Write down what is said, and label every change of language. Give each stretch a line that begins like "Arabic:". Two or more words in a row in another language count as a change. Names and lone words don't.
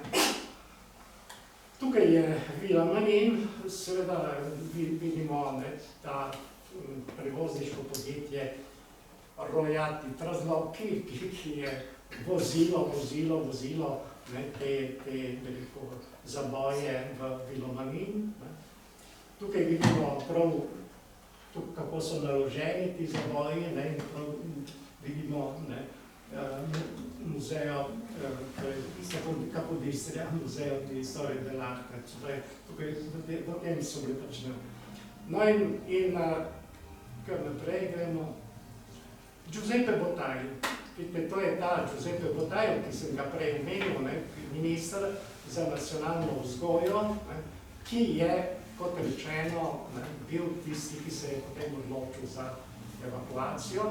Slovenian: Tukaj je Vila Manin, seveda vidimo ta prevozniško podjetje Rojati Traslovki, ki je vozilo te zaboje v Vilo Manin. Tukaj vidimo prav, kako so naloženi ti zaboji, in prav vidimo muzejo,
Italian: Capodistria, muzejo di storia dell'arte,
Slovenian: tukaj v tem so bili počne. No in kar naprej gremo. Giuseppe Botai, vidite, to je ta Giuseppe Botai, ki sem ga prej omenil, minister za nacionalno vzgojo, ki je, kot rečeno, bil tisti, ki se je potem odločil za evakuacijo.